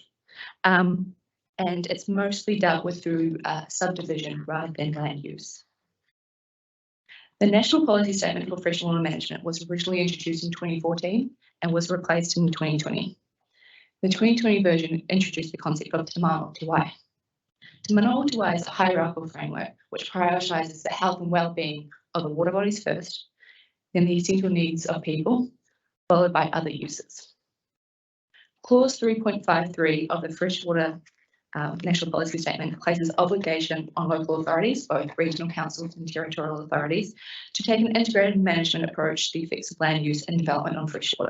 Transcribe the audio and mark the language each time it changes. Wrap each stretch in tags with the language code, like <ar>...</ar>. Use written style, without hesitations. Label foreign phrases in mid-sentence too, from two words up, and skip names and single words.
<en>And it's mostly dealt with through subdivision rather than land use. The National Policy Statement for Freshwater Management was originally introduced in 2014 and was replaced in 2020. The 2020 version introduced the concept of Te Mana o Te Wai. Te Mana o Te Wai is a hierarchical framework which prioritises the health and well-being of the water bodies first, then the essential needs of people, followed by other uses. Clause 3.53 of the Freshwater National Policy Statement places obligation on local authorities, both regional councils and territorial authorities, to take an integrated management approach to the effects of land use and development on freshwater.</en>